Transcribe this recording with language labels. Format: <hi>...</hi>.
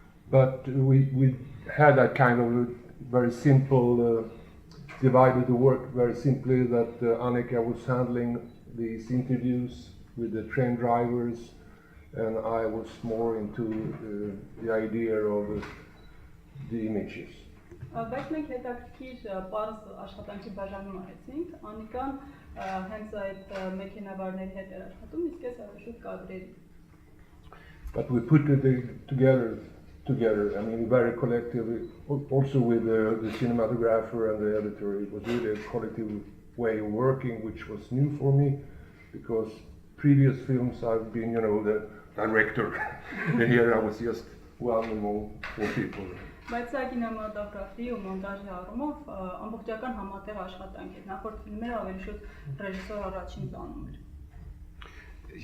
<en>But we had that kind of very simple, divided the work very simply, that Annika was handling these interviews with the train drivers, and I was more into the idea of the images.</en> <hy>Բայց մենք հետաքրքիր պարզ աշխատանքի բաժանում արեցինք, Անիկան հենց այդ մեքենավարների հետ էր աշխատում, իսկ ես շուտ կադրերի։</hy> <en>But we put it together, I mean, very collectively, also with the cinematographer and the editor. It was really a collective way of working, which was new for me, because previous films I've been, the director, and here I was just one among four people.</en> <hy>Բայց սա կինեմատոգրաֆի ու մոնտաժի առումով ամբողջական համատեղ աշխատանք էր, նախորդ ֆիլմերը ավելի շուտ ռեժիսոր առաջին տանում էր։</hy>